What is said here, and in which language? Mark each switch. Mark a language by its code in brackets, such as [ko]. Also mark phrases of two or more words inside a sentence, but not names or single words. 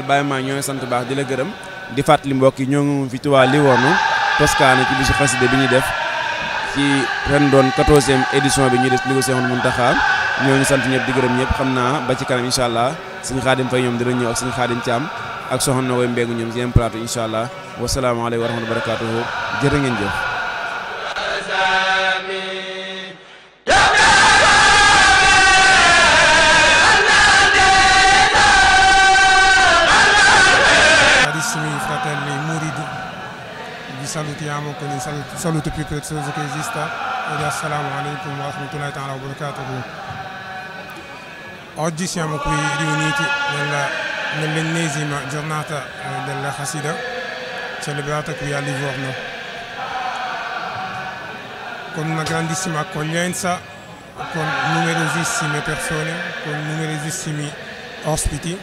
[wo] Baye maa ñoo ngi sant baax di la gërëm di fàttali mbokk yi ñoo ngi fi Touba Livorno Toscane ci bisu xasida bi ñuy def ci ren doon 14e édition bi ñuy def liggéey Seexul Muntaxa ñoo ngi sant ñëpp di gërëm ñëpp xam naa ba ci kanam [ar] إن شاء الله [wo] suñu Xaadim Fay ñoom dina ñëw ak suñu Xaadim Caam ak soxna na koy mbéegu ñoom ci yeneen plateau [ar] إن شاء الله والسلام عليكم ورحمة الله بركاته [wo] jërë ngeen jëf. [it] Fratelli Mouridi, vi salutiamo con il saluto più prezioso che esista ed [ar] السلام عليكم ورحمة الله تعالى وبركاته. [it] Oggi siamo qui riuniti nell'ennesima giornata della Hasida celebrata qui a Livorno con una grandissima accoglienza, con numerosissime persone, con numerosissimi ospiti.